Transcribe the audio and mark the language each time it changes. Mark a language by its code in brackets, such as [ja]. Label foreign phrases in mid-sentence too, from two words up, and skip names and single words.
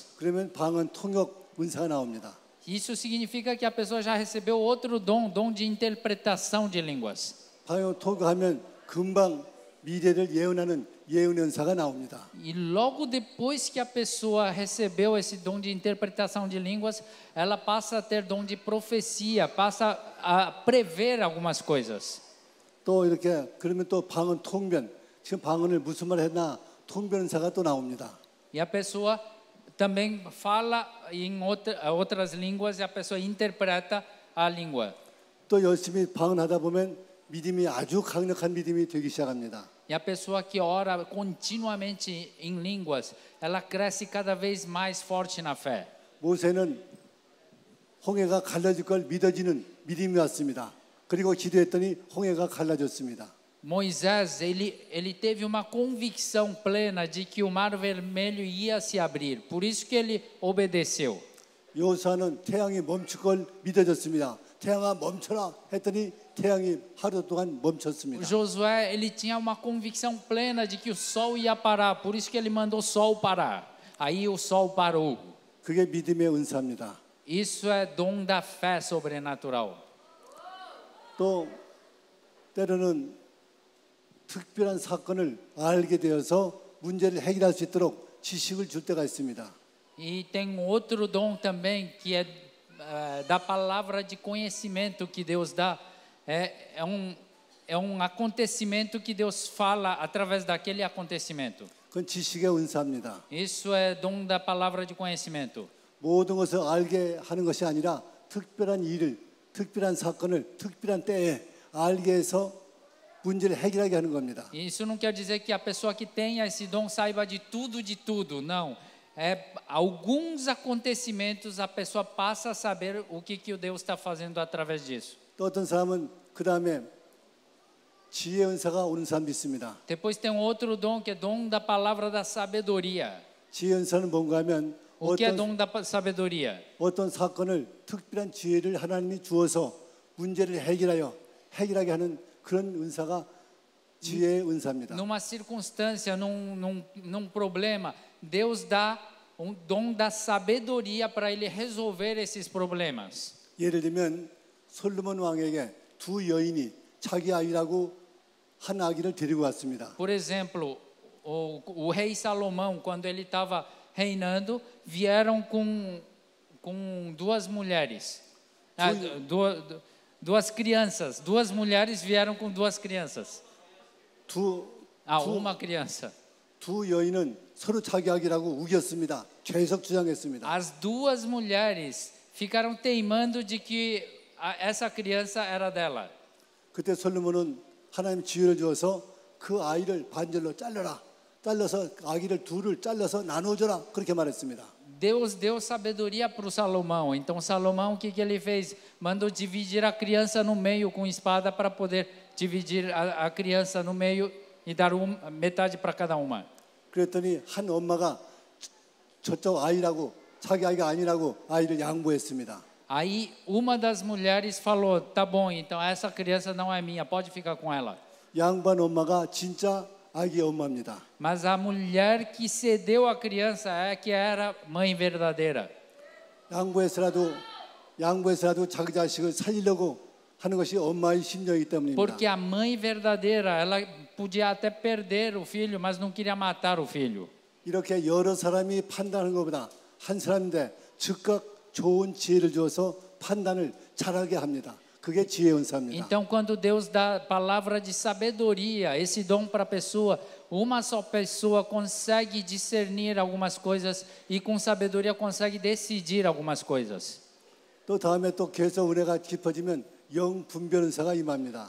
[ko] 그러면 방언 통역 은사가 나옵니다. [pt] Isso significa que a pessoa já recebeu outro dom de interpretação de línguas. [ko] 방언 통역하면 금방 미래를 예언하는 예언 은사가 나옵니다. [pt] E logo depois que a pessoa recebeu esse dom de interpretação de línguas, ela passa a ter dom de profecia, passa a prever algumas coisas. [ko] 또 이렇게 그러면 또 방언 통변, 지금 방언을 무슨 말 했나 통변 은사가 또 나옵니다. [pt] E a pessoa também fala em outras línguas e a pessoa interpreta a língua. [ko] 또 열심히 방언하다 보면 믿음이 아주 강력한 믿음이 되기 시작합니다. [pt] E a pessoa que ora continuamente em línguas, ela cresce cada vez mais forte na fé. [ko] 모세는 홍해가 갈라질 걸 믿어지는 믿음이 왔습니다. 그리고 기도했더니 홍해가 갈라졌습니다. [pt] Moisés, ele teve uma convicção plena de que o mar vermelho ia se abrir. Por isso que ele obedeceu. [ko] 여호수아는 태양이 멈출 걸 믿어졌습니다. 태양아 멈춰라 했더니 태양이 하루 동안 멈췄습니다. [pt] Josué, ele tinha uma convicção plena de que o sol ia parar. Por isso que ele mandou o sol parar. Aí o sol parou. [ko] 그게 믿음의 은사입니다. [pt] Isso é dom da fé sobrenatural. [ko] 또 때로는 특별한 사건을 알게 되어서 문제를 해결할 수 있도록 지식을 줄 때가 있습니다. [pt] E tem outro dom também que é da palavra de conhecimento que Deus dá. É um acontecimento que Deus fala através daquele acontecimento. [ko] 그건 지식의 은사입니다. [pt] Isso é dom da palavra de conhecimento. [ko] 모든 것을 알게 하는 것이 아니라 특별한 일을, 특별한 사건을 특별한 때에 알게 해서 문제를 해결하게 하는 겁니다. [pt] Isso não quer dizer que a pessoa que tenha esse dom saiba de tudo, não. Alguns acontecimentos a pessoa passa a saber o que o Deus está fazendo através disso. [ko] 또 어떤 사람은 그 다음에 지혜 은사가 오는 사람도 있습니다. [pt] Depois tem outro dom que é dom da palavra da sabedoria. [ko] 지혜 은사는 뭔가 하면 [pt] O que é dom da sabedoria? [ko] 어떤 사건을 특별한 지혜를 하나님이 주어서 문제를 해결하게 하는 그런 은사가 지혜의 은사입니다. [pt] Numa circunstância, num problema, Deus dá um dom da sabedoria para ele resolver esses problemas. [ko] 예를 들면 솔로몬 왕에게 두 여인이 자기 아이라고 한 아기를 데리고 왔습니다. [pt] Por exemplo, o rei Salomão, quando ele estava reinando, vieram com duas mulheres, duas crianças. Duas mulheres vieram com duas crianças. Uma criança. [ko] 두 여인은 서로 자기 아기라고 우겼습니다. 계속 주장했습니다. [pt] As duas mulheres ficaram teimando de que essa criança era dela. [ko] 그때 솔로몬은 하나님 지혜를 주어서 그 아이를 반절로 잘라서 아기를 둘을 잘라서 나눠줘라 그렇게 말했습니다. [pt] Deus deu sabedoria para o Salomão. Então Salomão, o que ele fez? Mandou dividir a criança no meio com espada para poder dividir a criança no meio e dar metade para cada uma. [ko] 그랬더니 한 엄마가 저쪽 아이라고 자기 아이가 아니라고 아이를 양보했습니다. [pt] Aí uma das mulheres falou: "Tá bom, então essa criança não é minha, pode ficar com ela." [ko] 양반 엄마가 진짜 아기의 엄마입니다. [pt] Mas a mulher que cedeu a criança é que era mãe verdadeira. [ko] 양보해서라도 자기 자식을 살리려고 하는 것이 엄마의 심정이기 때문입니다. [pt] Porque a mãe verdadeira, ela podia até perder o filho, mas não queria matar o filho. [ko] 이렇게 여러 사람이 판단하는 것보다 한 사람인데 즉각 좋은 지혜를 주어서 판단을 잘하게 합니다. 그게 지혜의 은사입니다. [pt] Então, quando Deus dá palavra de sabedoria, esse dom para a pessoa, uma só pessoa consegue discernir algumas coisas e com sabedoria consegue decidir algumas coisas. [ko] 또 다음에 또 계속 은혜가 깊어지면 영 분별 은사가 임합니다.